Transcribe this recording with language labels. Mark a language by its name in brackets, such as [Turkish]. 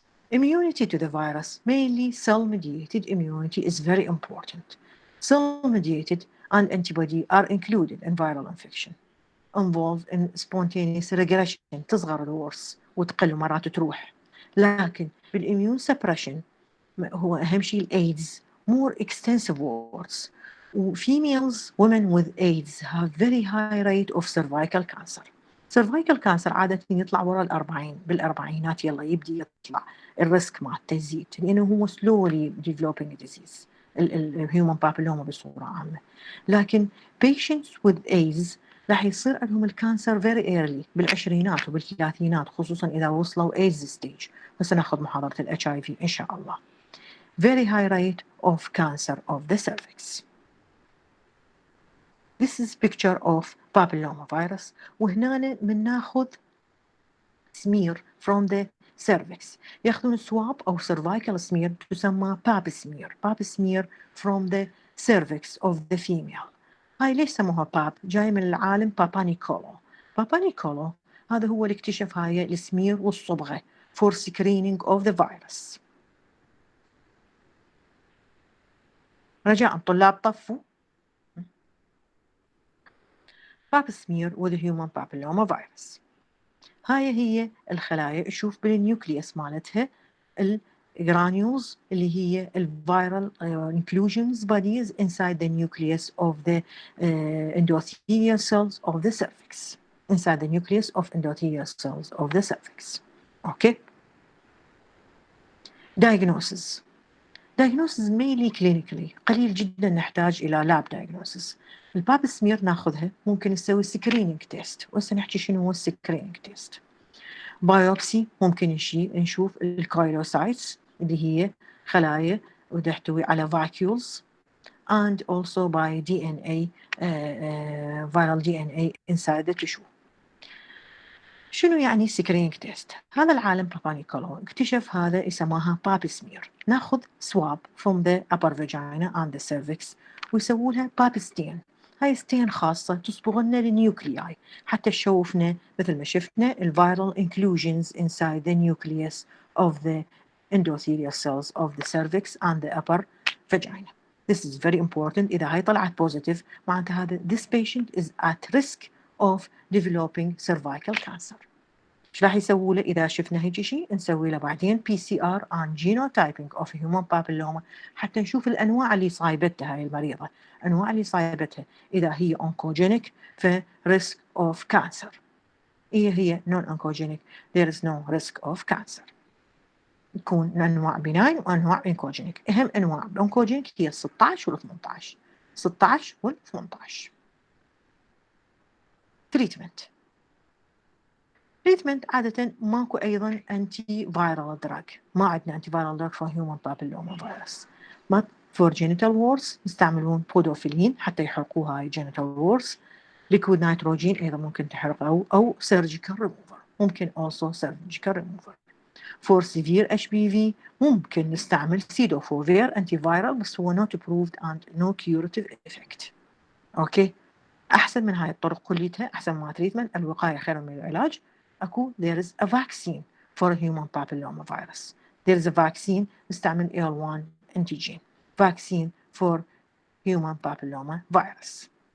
[English] Immunity to the virus, mainly cell-mediated immunity, is very important. Cell-mediated and antibody are included in viral infection, involved in spontaneous regression. [Arabic] تصغر الورس وتقل مرات تروح. لكن بالimmune suppression هو أهم شيء الAIDS, [English] more extensive warts. Females, women with AIDS have very high rate of cervical cancer. [Arabic] cervical cancer عادة يطلع وراء 40 بالأربعينات يلا يبدي يطلع الريسك مالته يزيد لأنه هو [English] slowly developing disease [Arabic] الهيومن بابيلوما بصورة عامة. لكن [English] patients with AIDS [Arabic] راح يصير عندهم الكانسر [English] very early [Arabic] بالعشرينات وبالثلاثينات خصوصا إذا وصلوا AIDS stage. وسنأخذ محاضرة ال HIV إن شاء الله. [English] Very high rate of cancer of the cervix. This is picture of papilloma virus. [Arabic] وهنا بناخذ [English] smear from the cervix. [Arabic] ياخذون [English] swab أو cervical smear [Arabic] تسمى [English] pap smear from the cervix of the female. [Arabic] هاي ليش سموها pap؟ جاي من العالم بابا نيكولو. هذا هو اللي اكتشف هاي السمير والصبغة for screening of the virus. رجاء الطلاب طفوا. [English] pap smear with the human papilloma virus. هاي هي الخلايا. [Arabic] شوف بالنيوكليوس مالتها الجرانيولز اللي هي [English] الفيرال inclusions bodies inside the nucleus of the endothelial cells of the cervix. Inside the nucleus of endothelial cells of the cervix. Okay. Diagnosis mainly clinically. [Arabic] قليل جدا نحتاج إلى [English] lab diagnosis. [Arabic] الباب سمير ناخذها ممكن نسوي سكرينينج تيست. وسنحكي شنو هو السكرينينج تيست. بايوبسي ممكن نشوف الكايلوسايتس اللي هي خلايا وتحتوي على [English] vacuoles and also by DNA viral DNA inside the tissue. [Arabic] شنو يعني سكرينينج تيست؟ هذا العالم بابانيكولو اكتشف هذا يسموها بابي سمير. ناخذ سواب [English] from the upper vagina and the cervix [Arabic] ويسووا لها بابي ستين. هاي ستين خاصة تصبغ لنا النيوكلياي حتى تشوفنا مثل ما شفنا [English] الفيرال inclusions inside the nucleus of the endothelial cells of the cervix and the upper vagina. This is very important. [Arabic] إذا هاي طلعت positive معناتها هذا [English] this patient is at risk of developing cervical cancer. [Arabic] ايش راح يسووا له اذا شفنا هيك شيء؟ نسوي له بعدين [English] PCR on genotyping of human papilloma [Arabic] حتى نشوف الانواع اللي صايبتها هاي المريضه، انواع اللي صايبتها اذا هي oncogenic ف [English] risk of cancer. [Arabic] هي [English] non oncogenic there is no risk of cancer. [Arabic] يكون انواع benign وانواع oncogenic. اهم انواع oncogenic هي 16 وال 18. 16 وال 18. تريتمنت عادة ماكو أيضا أنتي فيرال دراج، ما عندنا أنتي فيرال دراج [English] for human papilloma virus. but for genital warts [Arabic] يستعملون بودوفيلين حتى يحرقوها [English] هاي genital warts. liquid nitrogen [Arabic] أيضا ممكن تحرق أو [English] surgical remover، ممكن also surgical remover. for severe HPV [Arabic] ممكن نستعمل [English] Cidofovir antiviral بس هو not approved and no curative effect. [Arabic] أوكي، أحسن من هاي الطرق كليتها، أحسن ما تريتمنت، الوقاية خير من العلاج. أكو [English] there is a vaccine for human papilloma virus. There is a vaccine [Arabic] نستعمل [English] AL1 antigen vaccine for human papilloma virus.